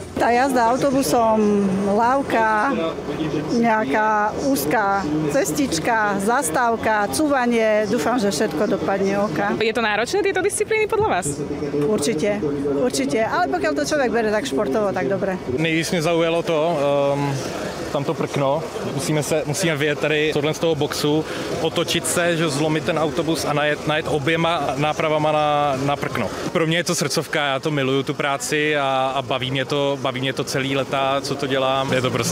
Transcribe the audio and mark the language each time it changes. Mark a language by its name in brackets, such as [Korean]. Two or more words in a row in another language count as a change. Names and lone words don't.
[Slovak] Tá jazda autobusom, lávka, nejaká úzka cestička, zastávka, cúvanie. Dúfam, že všetko dopadne oka. Je to náročné tieto disciplíny podľa vás? Určite, určite. Ale pokiaľ to človek bere tak športovo, tak dobre. [Czech] Nejvíc mě zaujalo tamto prkno. Musíme vyjet tady tohle z toho boxu, otočit se, že zlomit ten autobus a najet oběma nápravama na prkno. Pro mě je to srdcovka, já to miluju, tu práci a baví mě to celý leta, co to dělám.